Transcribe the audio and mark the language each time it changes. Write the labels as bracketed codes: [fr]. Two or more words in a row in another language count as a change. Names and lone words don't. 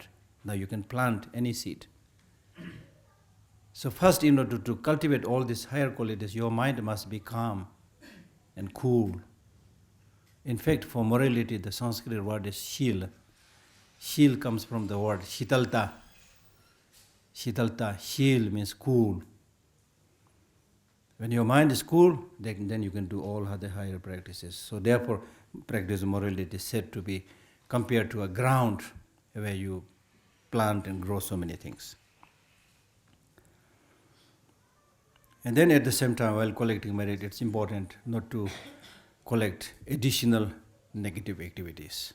[en] Now you can plant any seed. So first, in order to cultivate all these higher qualities, your mind must be calm and cool. In fact, for morality, the Sanskrit word is shil. Shil comes from the word shitalta. Shitalta, shil means cool. When your mind is cool, then you can do all other higher practices. So therefore, practice of morality is said to be compared to a ground where you plant and grow so many things. And then at the same time, while collecting merit, it's important not to collect additional negative activities.